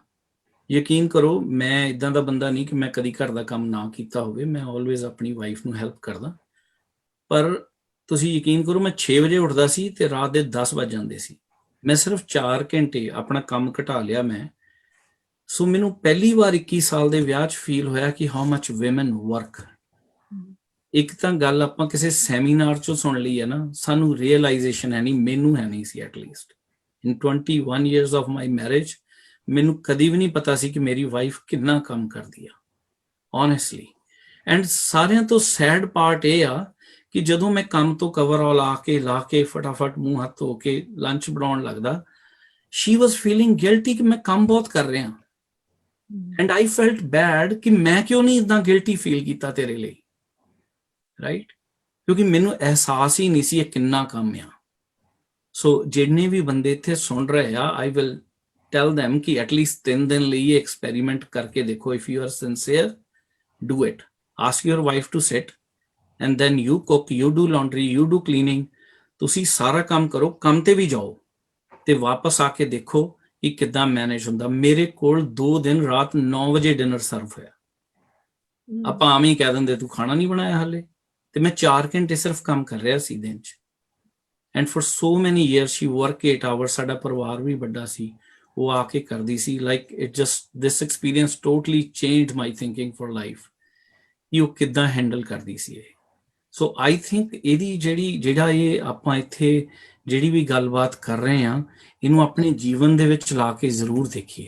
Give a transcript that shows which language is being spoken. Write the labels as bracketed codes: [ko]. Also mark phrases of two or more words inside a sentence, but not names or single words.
[pa] ਯਕੀਨ ਕਰੋ ਮੈਂ ਇੱਦਾਂ ਦਾ ਬੰਦਾ ਨਹੀਂ ਕਿ ਮੈਂ ਕਦੀ ਘਰ ਦਾ ਕੰਮ ਨਾ ਕੀਤਾ ਹੋਵੇ, ਮੈਂ ਆਲਵੇਜ਼ ਆਪਣੀ ਵਾਈਫ ਨੂੰ ਹੈਲਪ ਕਰਦਾ। ਪਰ ਤੁਸੀਂ ਯਕੀਨ ਕਰੋ ਮੈਂ 6 ਵਜੇ ਉੱਠਦਾ ਸੀ ਤੇ ਰਾਤ ਦੇ 10 ਵੱਜ ਜਾਂਦੇ ਸੀ। ਮੈਂ ਸਿਰਫ 4 ਘੰਟੇ ਆਪਣਾ ਕੰਮ ਘਟਾ ਲਿਆ ਮੈਂ। ਸੋ ਮੈਨੂੰ ਪਹਿਲੀ ਵਾਰ 21 ਸਾਲ ਦੇ ਵਿਆਹ 'ਚ ਫੀਲ ਹੋਇਆ ਕਿ [en] how much women work. [pa] ਇੱਕ ਤਾਂ ਗੱਲ ਆਪਾਂ ਕਿਸੇ ਸੈਮੀਨਾਰ 'ਚੋਂ ਸੁਣ ਲਈ ਹੈ ਨਾ, ਸਾਨੂੰ ਰੀਅਲਾਈਜੇਸ਼ਨ ਹੈ ਨਹੀਂ, ਮੈਨੂੰ ਹੈ ਨਹੀਂ ਸੀ। [en] at least in 21 years of my marriage [pa] ਮੈਨੂੰ ਕਦੀ ਵੀ ਨਹੀਂ ਪਤਾ ਸੀ ਕਿ ਮੇਰੀ ਵਾਈਫ ਕਿੰਨਾ ਕੰਮ ਕਰਦੀ ਆ, ਓਨੈਸਟਲੀ। ਐਂਡ ਸਾਰਿਆਂ ਤੋਂ [en] sad part [pa] ਇਹ ਆ ਕਿ ਜਦੋਂ ਮੈਂ ਕੰਮ ਤੋਂ [en] cover all [pa] ਲਾ ਕੇ ਫਟਾਫਟ ਮੂੰਹ ਹੱਥ ਧੋ ਕੇ ਲੰਚ ਬਣਾਉਣ ਲੱਗਦਾ, [en] she was feeling guilty [pa] ਕਿ ਮੈਂ ਕੰਮ ਬਹੁਤ ਕਰ ਰਿਹਾ। [en] and I felt bad [pa] ਕਿ ਮੈਂ ਕਿਉਂ ਨਹੀਂ ਇੱਦਾਂ [en] guilty feel [pa] ਕੀਤਾ ਤੇਰੇ ਲਈ, ਰਾਈਟ? ਕਿਉਂਕਿ ਮੈਨੂੰ ਅਹਿਸਾਸ ਹੀ ਨਹੀਂ ਸੀ ਇਹ ਕਿੰਨਾ ਕੰਮ ਆ। ਸੋ ਜਿੰਨੇ ਵੀ ਬੰਦੇ ਇੱਥੇ ਸੁਣ ਰਹੇ ਆ, [en] I will tell them [pa] ਕਿ ਐਟਲੀਸਟ 3 ਦਿਨ ਲਈ ਇਹ ਐਕਸਪੈਰੀਮੈਂਟ ਕਰਕੇ ਦੇਖੋ। [en] if you are sincere, do it. ask your wife to sit and then you cook, you do laundry, you do cleaning. [pa] ਤੁਸੀਂ ਸਾਰਾ ਕੰਮ ਕਰੋ, ਕੰਮ ਤੇ ਵੀ ਜਾਓ ਤੇ ਵਾਪਸ ਆ ਕੇ ਦੇਖੋ ਕਿ ਕਿੱਦਾਂ ਮੈਨੇਜ ਹੁੰਦਾ। ਮੇਰੇ ਕੋਲ 2 ਦਿਨ ਰਾਤ 9 ਵਜੇ [en] dinner serve [pa] ਹੋਇਆ। ਆਪਾਂ ਆਮ ਹੀ ਕਹਿ ਦਿੰਦੇ ਤੂੰ ਖਾਣਾ ਨਹੀਂ ਬਣਾਇਆ ਹਾਲੇ, ਤੇ ਮੈਂ 4 ਘੰਟੇ ਸਿਰਫ ਕੰਮ ਕਰ ਰਿਹਾ ਸੀ ਦਿਨ 'ਚ। [en] and for so many years she work 8 hours। [pa] ਸਾਡਾ ਪਰਿਵਾਰ ਵੀ ਵੱਡਾ ਸੀ, ਉਹ ਆ ਕੇ ਕਰਦੀ ਸੀ। [en] like it just this experience totally changed my thinking for life [pa] ਕਿ ਉਹ ਕਿੱਦਾਂ ਹੈਂਡਲ ਕਰਦੀ ਸੀ ਇਹ। [en] so I think [pa] ਇਹਦੀ ਜਿਹੜਾ ਇਹ ਆਪਾਂ ਇੱਥੇ ਜਿਹੜੀ ਵੀ ਗੱਲਬਾਤ ਕਰ ਰਹੇ ਹਾਂ, ਇਹਨੂੰ ਆਪਣੇ ਜੀਵਨ ਦੇ ਵਿੱਚ ਲਾ ਕੇ ਜ਼ਰੂਰ ਦੇਖੀਏ।